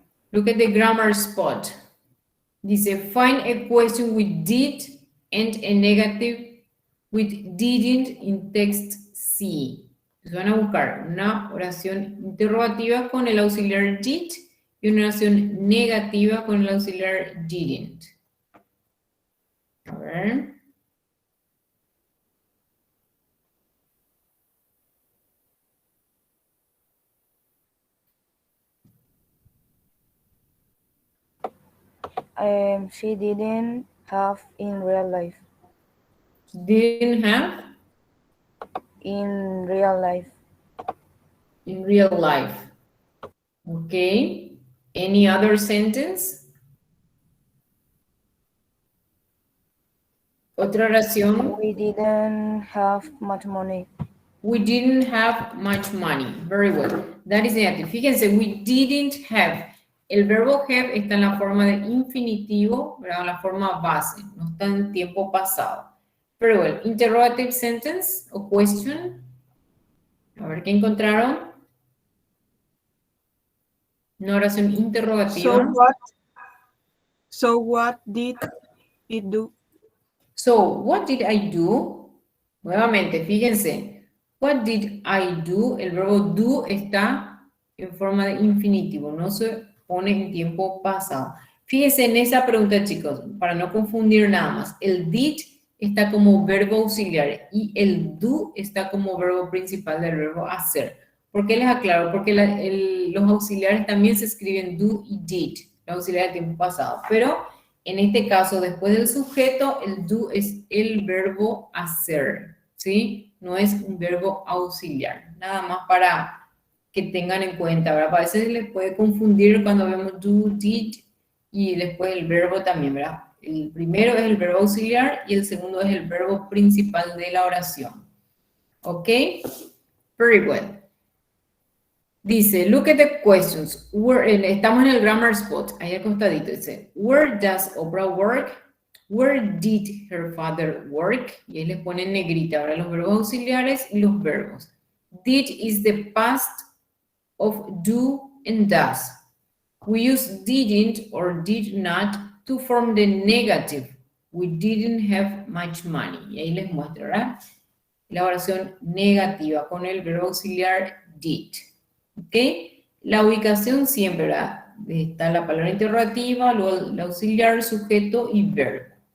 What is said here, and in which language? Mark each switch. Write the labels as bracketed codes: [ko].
[en] Look at the grammar spot. [es] Dice, [en] find a question with did and a negative with didn't in text C. [es] Entonces van a buscar una oración interrogativa con el auxiliar did y una oración negativa con el auxiliar didn't. A ver. [en] She didn't have in real life. Didn't have In real life. in real life. Okay. Any other sentence? [es] Otra oración. [en] We didn't have much money. We didn't have much money. Very well. That is negative. [es] Fíjense, [en] we didn't have. [es] El verbo have está en la forma de infinitivo, ¿verdad? La forma base, no está en tiempo pasado. [en] Very well. Interrogative sentence o question. [es] A ver, ¿qué encontraron? Una oración interrogativa. [en] So what did it do? So, what did I do? [es] Nuevamente, fíjense. [en] What did I do? [es] El verbo do está en forma de infinitivo, no se pone en tiempo pasado. Fíjense en esa pregunta, chicos, para no confundir nada más. El did está como verbo auxiliar y el do está como verbo principal del verbo hacer. ¿Por qué les aclaro? Porque los auxiliares también se escriben do y did, los auxiliares de tiempo pasado. Pero en este caso, después del sujeto, el do es el verbo hacer, ¿sí? No es un verbo auxiliar. Nada más para que tengan en cuenta, ¿verdad? A veces les puede confundir cuando vemos do, did y después el verbo también, ¿verdad? El primero es el verbo auxiliar y el segundo es el verbo principal de la oración. [en] ¿Ok? Very well. [es] Dice, [en] look at the questions. [es] Estamos en el grammar spot, ahí acostadito. Dice, [en] where does Oprah work? Where did her father work? [es] Y ahí les pone en negrita ahora los verbos auxiliares y los verbos. [en] Did is the past of do and does. We use didn't or did not to form the negative. We didn't have much money. [es] Y ahí les muestro, ¿verdad? La oración negativa con el verbo auxiliar did. ¿Ok? La ubicación siempre, ¿verdad? Está la palabra interrogativa, luego el auxiliar, sujeto y verbo.